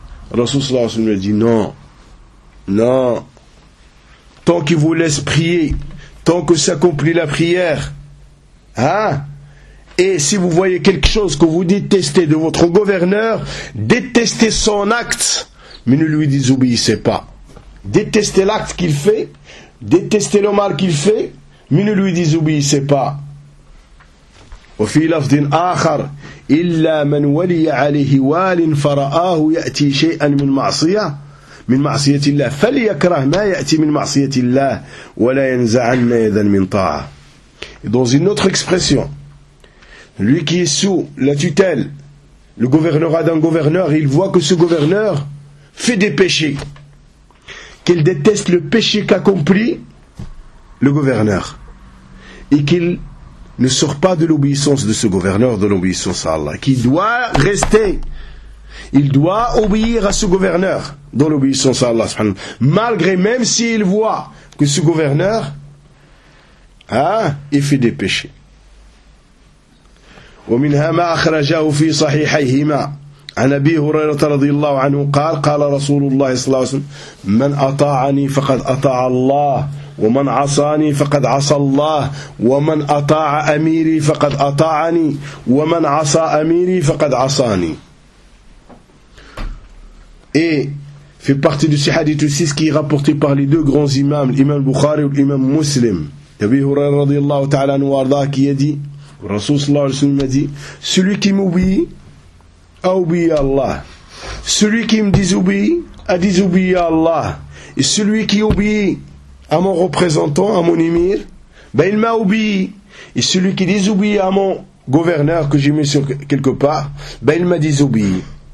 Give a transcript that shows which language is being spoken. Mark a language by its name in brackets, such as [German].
[French] Rasulallah lui a dit, non, non, tant qu'il vous laisse prier, tant que s'accomplit la prière. Hein? Et si vous voyez quelque chose que vous détestez de votre gouverneur, détestez son acte, mais ne lui désobéissez pas. Détestez l'acte qu'il fait, détestez le mal qu'il fait, mais ne lui désobéissez pas. Au fil d'un autre, [Arabic] إلا من ولي عليه وال فرآه يأتي شيئا من معصية الله فليكره ما يأتي من معصية الله ولا ينزعن إذا من طاعة. [French] Dans une autre expression, lui qui est sous la tutelle, le gouverneur d'un gouverneur, il voit que ce gouverneur fait des péchés, qu'il déteste le péché qu'accomplit le gouverneur, et qu'il ne sort pas de l'obéissance de ce gouverneur, de l'obéissance à Allah, qui doit rester. Il doit obéir à ce gouverneur dans l'obéissance à Allah, malgré, même s'il voit que ce gouverneur, il fait des péchés. [Arabic] ومنها ما أخرجه في صحيحيهما عن أبي هريرة رضي الله عنه قال قال رسول الله صلى الله عليه وسلم من أطاعني فقد أطاع الله ومن عصاني فقد عصى الله ومن أطاع أميري فقد أطاعني ومن عصى أميري فقد عصاني. [French] Et fait partie du hadith 6 qui est rapporté par les deux grands imams, l'imam Bukhari et l'imam Muslim. Abi Hurayra [Arabic] رضي الله تعالى عنه وارضاه [French] qui a dit, le Rasoul sallallahu alayhi wa sallam a dit, celui qui m'obéit a obéi à Allah, celui qui me désobéit a désobéi à Allah, et celui qui obéit à mon représentant, à mon émir, ben il m'a obéi, et celui qui désobéit à mon gouverneur que j'ai mis sur quelque part, ben il m'a désobéi.